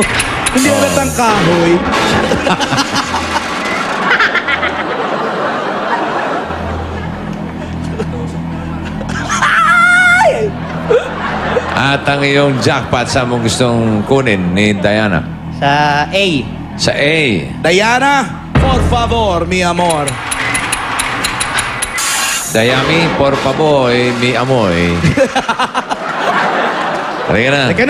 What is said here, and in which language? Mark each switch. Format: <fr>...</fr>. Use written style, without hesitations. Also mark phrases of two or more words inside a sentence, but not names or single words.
<tl>Hindi halatang kahoy. At ang iyong jackpot, saan mo gustong kunin ni Diana? Sa A. Sa A.</tl> <es>Diana, por favor, mi amor. Dayami, por favor, mi amoy.</es> <tl>Halika na. Halika na.</tl>